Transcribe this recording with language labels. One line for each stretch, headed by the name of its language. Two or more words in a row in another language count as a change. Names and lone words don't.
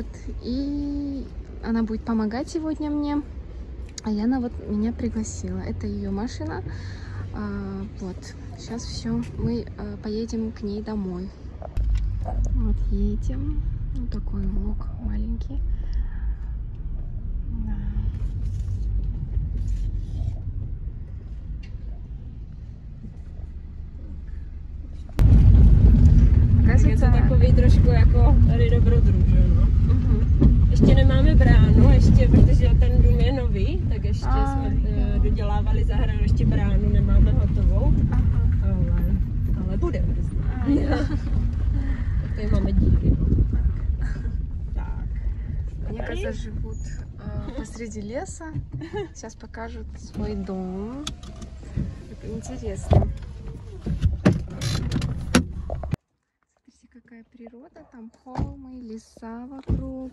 Russian: И она будет помогать сегодня мне. А Яна вот меня пригласила. Это ее машина. Вот. Сейчас все. Мы поедем к ней домой. Вот едем. Вот такой влог маленький.
Czech: Je to takový trošku jako tady dobrodruh, no. Ještě nemáme bránu, ještě, protože ten dům je nový, tak ještě jsme dodělávali zahradu, ještě bránu nemáme hotovou, ale bude brzy. Tady máme díky, no.
Russian: Так. Они, кажется, живут посреди леса. Сейчас покажут свой дом. Это интересно. Какая природа, там холмы, леса вокруг.